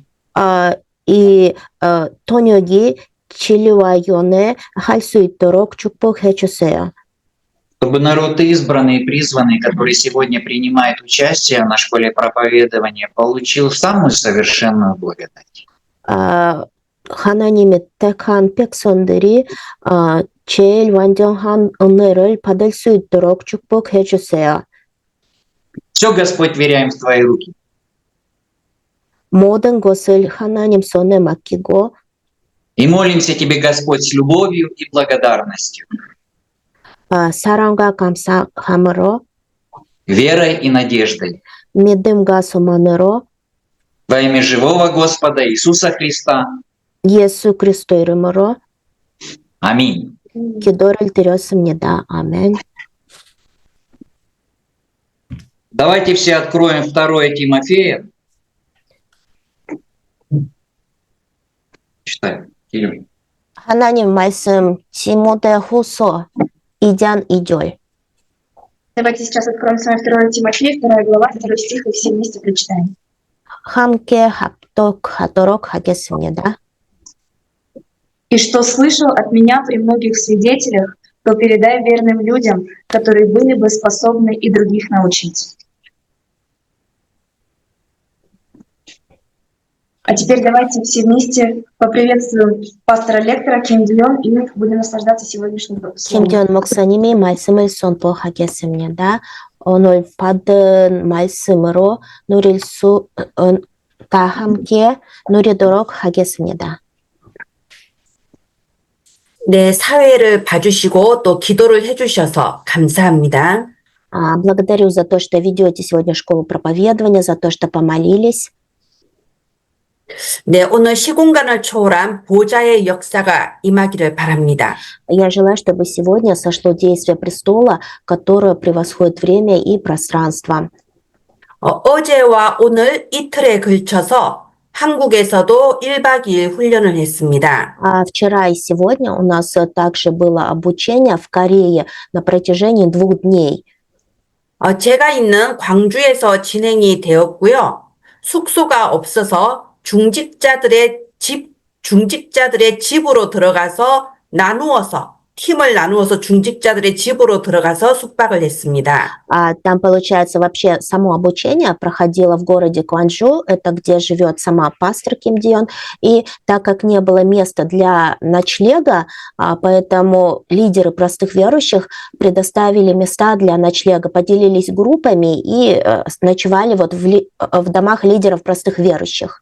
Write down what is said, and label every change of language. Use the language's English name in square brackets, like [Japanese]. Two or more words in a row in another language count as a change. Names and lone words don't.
[Korean] 이 번역이 진리와 연애 할 수 있도록 축복해 주세요. [Russian] Чтобы народ избранный и призванный, который сегодня принимает участие на школе проповедования, получил самую совершенную благодать. [Korean] 하나님의 택한 백성들이 제일 완전한 은혜를 받을 수 있도록 축복해 주세요. [Russian] Все, Господь, веряем в Твои руки. [Korean] 모든 것을 하나님 손에 맡기고 [Russian] И молимся Тебе, Господь, с любовью и благодарностью, [Korean] 사랑과 감사함으로 [Russian] верой и надеждой. [Korean] 믿음과 소망으로 [Russian] Во имя живого Господа Иисуса Христа. [Korean] 예수 그리스도 이름으로 [Russian] Аминь. [Korean] 기도를 드렸습니다. 아멘. [Russian] Давайте все откроем 2 Тимофея. Читай, Кирилл. [Korean] 하나님 말씀 디모데후서 2장 2절. [Russian] Давайте сейчас откроем с вами 2 Тимофея, 2 глава, 2 стих, и все вместе прочитаем. [Korean] 함께 합독하도록 하겠습니다. [Russian] «И что слышал от меня при многих свидетелях, то передай верным людям, которые были бы способны и других научить». А теперь давайте все вместе поприветствуем пастора-лектора Ким Дион и будем наслаждаться сегодняшним словом. [Korean] 김지원 목사님이 말씀을 선포하겠습니다. 오늘 받은 말씀으로 다 함께 누리도록 하겠습니다. 네, 사회를 봐주시고 또 기도를 해주셔서 감사합니다. [Russian] Благодарю за то, что ведете сегодня школу проповедования, за то, что помолились. [Korean] 네, 오늘 시공간을 초월한 보좌의 역사가 임하기를 바랍니다. [Russian] Я желаю, чтобы сегодня сошло действие престола, которое превосходит время и пространство. [Korean] 어제와 오늘 이틀에 걸쳐서 한국에서도 1박 2일 훈련을 했습니다. [Russian] Вчера и сегодня у нас также было обучение в Корее на протяжении 2 дней. [Korean] 제가 있는 광주에서 진행이 되었고요. 숙소가 없어서 중직자들의 집으로 들어가서 팀을 наnuо서 중직자들의 집으로 들어가서 숙박을 했습니다. [Russian] Там, получается, вообще само обучение проходило в городе Кванчжу, это где живет сама пастор Ким Дион, и так как не было места для ночлега, поэтому лидеры простых верующих предоставили места для ночлега, поделились группами и ночевали вот в домах лидеров простых верующих.